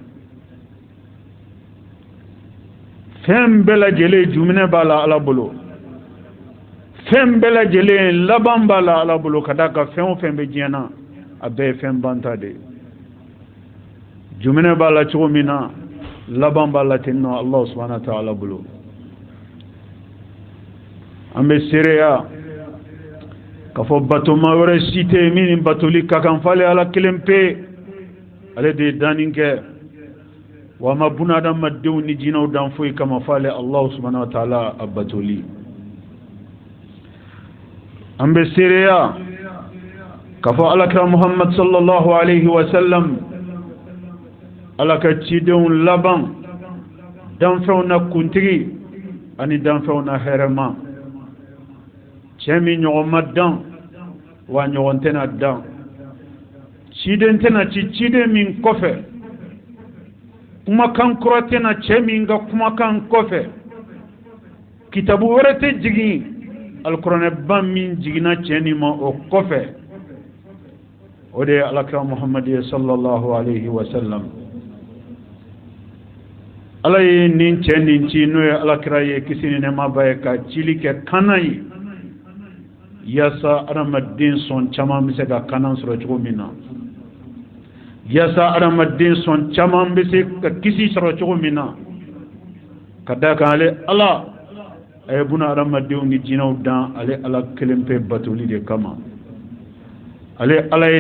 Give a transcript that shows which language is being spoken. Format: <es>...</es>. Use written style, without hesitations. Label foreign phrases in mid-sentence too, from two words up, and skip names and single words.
<bm>fɛn bɛɛ lajɛlen juminɛ b'a la ala bolo fɛn bɛɛ lajɛlen laban b'a la ala bolo ka da kan fɛn o fɛn bɛ diɲɛ na a bɛɛ ye fɛn banta de juminɛ b'a la cogo min na laban b'a la ten nɔ</bm> <ar>الله سبحانه وتعالى</ar> <bm>bolo an bɛ seereya k'a fɔ batoma wɛrɛ si tɛ yen min ni batoli ka kan f'ale ala kelen pe ale de ye danni kɛ wa ma buna adamadenw ni jinɛw dan foyi kama f'ale</bm> <ar>الله سبحانه وتعالى</ar> <bm>a batoli an bɛ seereya k'a fɔ alakira Muhammad</bm> <ar>صلى الله عليه وسلم</ar> <bm>ala ka cidenw laban danfɛnw na kuntigi ani danfɛnw na hɛrɛma cɛ min ɲɔgɔn ma dan wa ɲɔgɔn tɛna dan ciden tɛna ci ciden min kɔfɛ kumakan kɔrɔ tɛna cɛ min ka kumakan kɔfɛ kitabu wɛrɛ tɛ jigin alikuranɛban min jiginna cɛ nin ma o kɔfɛ o de ye alakira Muhammad ye</bm> <ar>صلى الله عليه وسلم</ar> <bm>ala ye nin cɛ nin ci n'o ye alakira ye kisi ni nɛɛma b'a ye ka cili kɛ kanan ye yaasa adamaden sɔn caman bɛ se ka kanan sɔrɔ cogo min na yaasa adamaden sɔn caman bɛ se ka kisi sɔrɔ cogo min na ka da kan ale ala a ye buna adamadenw ni jinɛw dan ale ala kelen pe batoli de kama ale ala ye</bm>